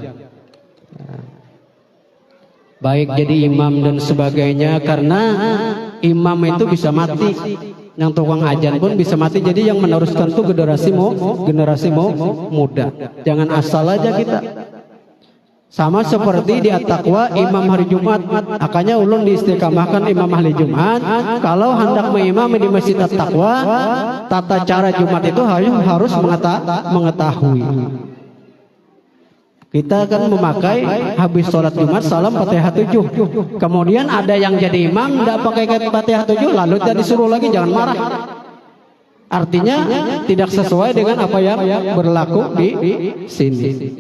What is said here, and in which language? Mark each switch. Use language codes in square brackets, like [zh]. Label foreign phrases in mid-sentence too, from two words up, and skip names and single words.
[id] Baik jadi imam dan sebagainya, karena imam itu bisa mati, yang tukang azan pun bisa mati. Jadi yang meneruskan itu generasi muda. Jangan asal aja kita. Sama seperti di At-Taqwa imam hari Jumat, makanya ulun diistiqamahkan imam hari Jumat. Kalau hendak mengimami di Masjid At-Taqwa, tata cara Jumat itu harus mengetahui. Kita kan memakai habis sholat Jumat salam Fatihah 7. Kemudian ada yang jadi imam tidak pakai Fatihah 7, lalu dia disuruh lagi, jangan marah. Artinya tidak sesuai dengan apa yang berlaku di sini.